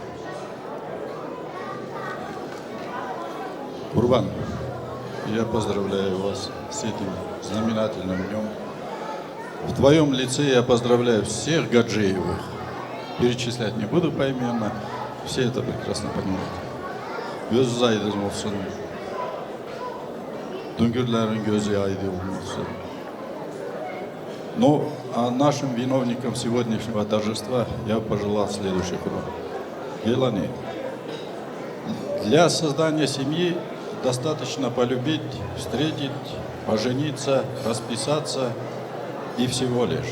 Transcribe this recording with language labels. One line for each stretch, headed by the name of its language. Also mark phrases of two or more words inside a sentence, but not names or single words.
Russian: Курбан, я поздравляю вас с этим знаменательным днем. В твоем лице я поздравляю всех Гаджиевых. Перечислять не буду поименно, все это прекрасно понимают.
Azerbaijani: Göz aydın olsun. Düngürlerin gözü aydın olsun.
Russian: Ну, а нашим виновникам сегодняшнего торжества я пожелал следующих урок. Елани, для создания семьи достаточно полюбить, встретить, пожениться, расписаться и всего лишь.